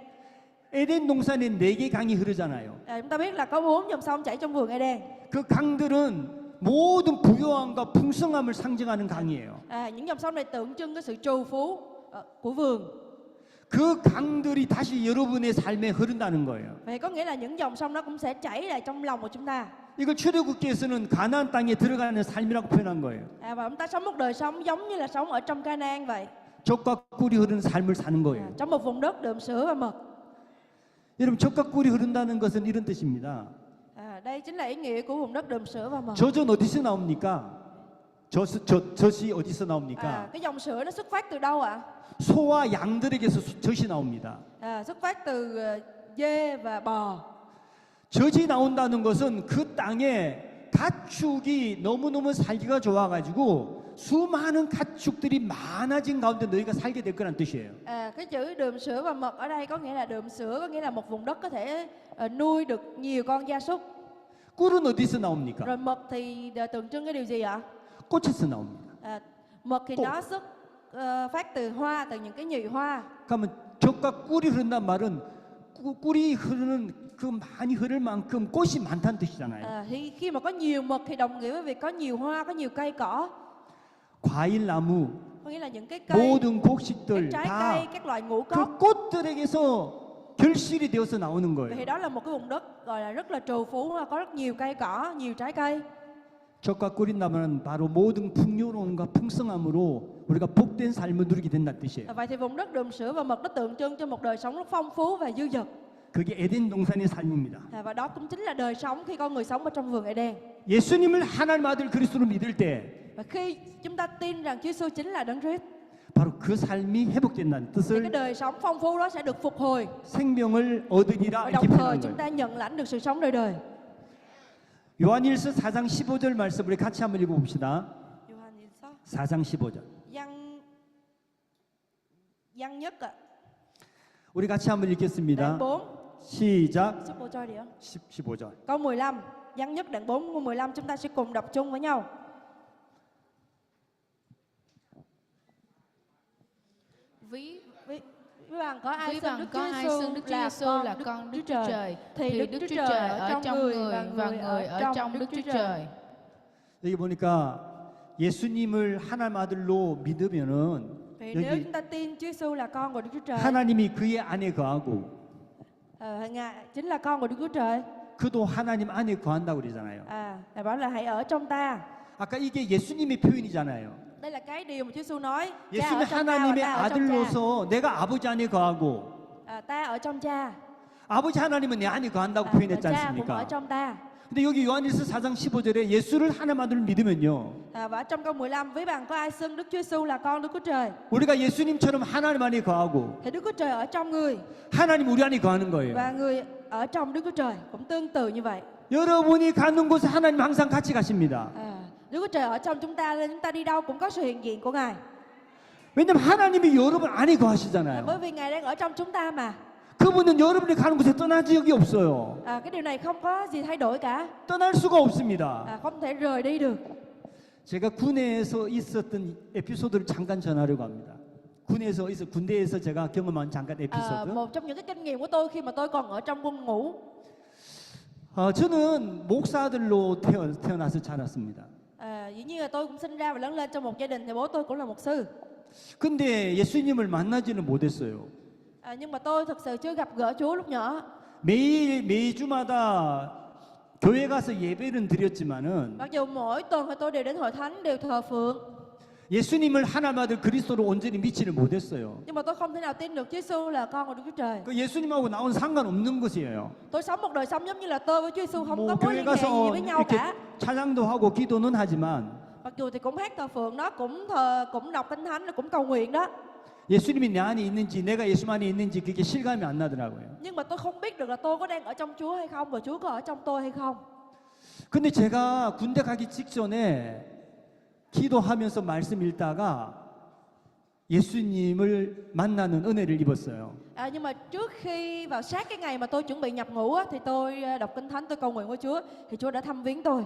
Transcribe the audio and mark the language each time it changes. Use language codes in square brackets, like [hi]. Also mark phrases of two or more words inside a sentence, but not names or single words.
[ko] 에덴 동산에 4개 강이 흐르잖아요. [vi] Chúng ta biết là có 4 dòng sông chảy trong vườn Eden. [ko] 그 강들은 모든 부요함과 풍성함을 상징하는 강이에요. [vi] Những dòng sông này tượng trưng cái sự trù phú của vườn. [ko] 그 강들이 다시 여러분의 삶에 흐른다는 거예요. [vi] Vậy có nghĩa là những dòng sông đó cũng sẽ chảy lại trong lòng của chúng ta. [ko] 이걸 출애굽기에서는 가나안 땅에 들어가는 삶이라고 표현한 거예요. [vi] Và chúng ta sống một đời sống giống như là sống ở trong Canaan vậy. [ko] 젖과 꿀이 흐르는 삶을 사는 거예요. [vi] Trong một vùng đất đượm sữa và mật. [ko] 여러분 젖과 꿀이 흐른다는 것은 이런 뜻입니다. [vi] Đây chính là ý nghĩa của vùng đất đượm sữa và mật. [ko] 젖은 어디서 나옵니까? 젖이 어디서 나옵니까? [vi] Cái dòng sữa nó xuất phát từ đâu ạ? [ko] 소와 양들에게서 젖이 나옵니다. [vi] Xuất phát từ dê và bò. [ko] 젖이 나온다는 것은 그 땅에 가축이 너무너무 살기가 좋아가지고 수많은 가축들이 많아진 가운데 너희가 살게 될 거란 뜻이에요. [vi] Cái chữ đượm sữa và mật ở đây có nghĩa là đượm sữa, có nghĩa là một vùng đất có thể nuôi được nhiều con gia súc. [ko] 꿀은 어디서 나옵니까? [vi] Rồi mật thì tượng trưng cái điều gì ạ? [ko] 꽃에서 나옵니다. [vi] Mật thì nó phát từ hoa, từ những cái nhụy hoa. [ko] 그러면 젖과 꿀이 흐른다는 말은 꿀이 흐르는 그 많이 흐를 만큼 꽃이 많다는 뜻이잖아요. [vi] Thì khi mà có nhiều mật thì đồng nghĩa với việc có nhiều hoa, có nhiều cây cỏ. [ko] 과일 나무 [vi] Có nghĩa là những cái cây, [ko] 모든 [vi] các [ko] 곡식들 [vi] trái [ko] 다 [vi] cây, các loại ngũ cốc. [ko] 그 꽃들에게서 결실이 되어서 나오는 [vi] Vậy thì [ko] 거예요. [vi] đó là một cái vùng đất gọi là rất là trù phú, có rất nhiều cây cỏ, nhiều trái cây. [ko] 젖과 꿀이라면 바로 모든 풍요로움과 풍성함으로 우리가 복된 삶을 누리게 된다는 뜻이에요. [vi] Vậy thì vùng đất đượm sữa và mật nó tượng trưng cho một đời sống rất phong phú và dư dật. [ko] 그게 에덴 동산의 삶입니다. [vi] Và đó cũng chính là đời sống khi con người sống ở trong vườn Eden. [ko] 예수님을 하나님 아들 그리스도로 믿을 때 [vi] Và khi chúng ta tin rằng Chúa Giêsu chính là Đấng Christ, [ko] 바로 그 삶이 회복된다는 [vi] thì cái [ko] 뜻을 [vi] đời sống phong phú đó sẽ được phục hồi. [ko] 생명을 얻으리라 [vi] Và [ko] 이렇게 [vi] đồng thời [ko] 표현한 [vi] chúng [ko] 거예요. [vi] ta nhận lãnh được sự sống đời đời. [ko] 요한일서 4장 15절 말씀 우리 같이 한번 읽어봅시다. Giô-hanh-i-sơ 4장 15절. [vi] Văn nhất ạ. [ko] 우리 같이 한번 [vi] Đoạn [ko] 읽겠습니다. 4. 시작. [vi] 15 đi ạ. [ko] 15절. [vi] Câu 15. Văn nhất đoạn 4 câu 15 chúng ta sẽ cùng đọc chung với nhau. Ví Ví bằng có ai ví xưng bằng Đức có Chúa ai Giêsu xưng Đức Chúa Giêsu là con Đức Chúa Trời thì Đức Chúa Trời ở trong người và người ở trong Đức Chúa Trời. [ko] 여기 보니까 예수님을 하나님 아들로 믿으면은 [vi] Vì nếu [ko] 여기 [vi] chúng ta tin Chúa Giêsu là con của Đức Chúa Trời, [ko] 하나님이 그의 안에 거하고 [vi] Ngài chính là con của Đức Chúa Trời. [ko] 그도 하나님 안에 거한다고 그러잖아요. [vi] Ngài bảo là hãy ở trong ta. [ko] 아까 이게 예수님의 표현이잖아요. [vi] Đây là cái điều mà Chúa Giêsu nói. Cha [ko] 예수님이 [vi] ở trong ta và [ko] 하나님의 [vi] ta ở trong cha. [ko] 아들로서 내가 아버지 안에 거하고 [vi] Ta ở trong cha. [ko] 아버지 하나님은 내 안에 거한다고 [vi] Và [ko] 표현했지 [vi] cha cũng ở [ko] 않습니까? [vi] trong ta. [ko] 근데 여기 요한일서 4장 15절에 예수를 하나님 아들로 믿으면요. [vi] Và trong câu 15 ví bằng có ai xưng Đức Chúa Giêsu là con Đức Chúa Trời [ko] 우리가 예수님처럼 하나님 안에 거하고 [vi] thì Đức Chúa Trời ở trong người [ko] 하나님 우리 안에 거하는 거예요. [vi] và người ở trong Đức Chúa Trời cũng tương tự như vậy. [ko] 여러분이 가는 곳에 하나님 항상 같이 가십니다. [vi] Đức Chúa Trời ở trong chúng ta nên chúng ta đi đâu cũng có sự hiện diện của Ngài. [ko] 왜냐면 하나님이 여러분 안에 [vi] Bởi [ko] 거하시잖아요. [vi] vì Ngài đang ở trong chúng ta mà. [ko] 그분은 여러분이 가는 곳에 떠난 적이 없어요. [vi] Cái điều này không có gì thay đổi cả. [ko] 떠날 수가 없습니다. [vi] Không thể rời đi được. [ko] 제가 군에서 있었던 에피소드를 잠깐 전하려고 합니다. 군대에서 제가 경험한 잠깐 에피소드. [vi] Một trong những cái kinh nghiệm của tôi khi mà tôi còn ở trong quân ngũ. [ko] 저는 목사들로 태어나서 자랐습니다. [vi] Dĩ nhiên là tôi cũng sinh ra và lớn lên trong một gia đình thì bố tôi cũng là mục sư. [ko] 근데 예수님을 만나지는 못했어요. [vi] Nhưng mà tôi thực sự chưa gặp gỡ Chúa lúc nhỏ. [ko] 매주마다 교회 가서 예배는 드렸지만은 [vi] Mặc dù mỗi tuần tôi đều đến hội thánh đều thờ phượng, [ko] 예수님을 하나님 아들 그리스도로 온전히 믿지를 못했어요. [vi] nhưng mà tôi không thể nào tin được Chúa Giêsu là con của Đức Chúa Trời. [ko] 그 예수님하고 나온 상관없는 것이에요. [vi] Tôi sống một đời sống giống như là tôi với Chúa Giêsu không có [ko] 뭐 [vi] mối [ko] 교회 [vi] liên hệ gì [ko] 가서 [vi] với nhau [ko] 이렇게 [vi] cả. [ko] 찬양도 하고 기도는 하지만 [vi] Mặc dù thì cũng hát thờ phượng đó, cũng đọc kinh thánh, cũng cầu nguyện đó. [ko] 예수님이 내 안에 있는지 내가 예수 안에 있는지 그게 실감이 안 나더라고요. [vi] Nhưng mà tôi không biết được là tôi có đang ở trong Chúa hay không và Chúa có ở trong tôi hay không. [ko] 근데 제가 군대 가기 직전에 기도하면서 말씀 읽다가 예수님을 만나는 은혜를 입었어요. [vi] Nhưng mà trước khi vào sát cái ngày mà tôi chuẩn bị nhập ngũ á, thì tôi đọc kinh thánh, tôi cầu nguyện với Chúa thì Chúa đã thăm viếng tôi.